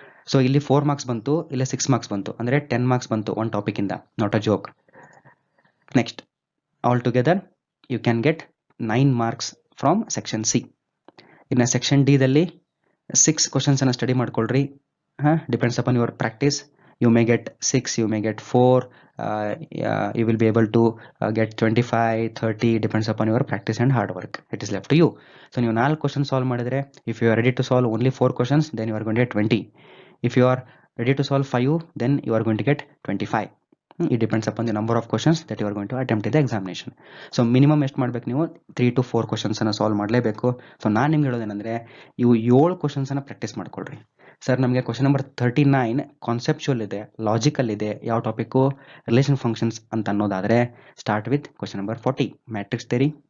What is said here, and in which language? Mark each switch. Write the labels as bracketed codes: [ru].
[kn] So ಇಲ್ಲಿ 4 marks ಬಂತು, ಇಲ್ಲ 6 ಮಾರ್ಕ್ಸ್ ಬಂತು, ಅಂದರೆ 10 ಮಾರ್ಕ್ಸ್ ಬಂತು ಒಂದು ಟಾಪಿಕಿಂದ, [en] Not a joke. Next all together you can get 9 marks from section C. [kn] ಇನ್ನು ಸೆಕ್ಷನ್ ಡಿ ದಲ್ಲಿ 6 ಕ್ವಶನ್ಸನ್ನು ಸ್ಟಡಿ ಮಾಡ್ಕೊಳ್ರಿ. [en] Depends upon your practice. You may get 6, you may get 4, you will be able to get 25, 30, depends upon your practice and hard work. It is left to you. So [kn] ನೀವು 4 questions solve ಮಾಡಿದರೆ, [en] if you are ready to solve only 4 questions, then you are going to get 20. If you are ready to solve 5, then you are going to get 25. It depends upon the number of questions that you are going to attempt in the examination. [kn] So minimum ಎಷ್ಟು ಮಾಡಬೇಕು ನೀವು? 3 to 4 ಕ್ವಶನ್ಸನ್ನು solve ಮಾಡಲೇಬೇಕು. So ನಾನು ನಿಮ್ಗೆ ಹೇಳೋದೇನೆಂದರೆ, ಇವು 7 ಕ್ವಶನ್ಸನ್ನು practice ಮಾಡ್ಕೊಳ್ರಿ. Sir ನಮಗೆ question number 39 conceptual ಇದೆ, ಲಾಜಿಕಲ್ ಇದೆ, ಯಾವ ಟಾಪಿಕ್ಕು? ರಿಲೇಷನ್ ಫಂಕ್ಷನ್ಸ್ ಅಂತ ಅನ್ನೋದಾದರೆ, [en] Start with question number 40 matrix theory.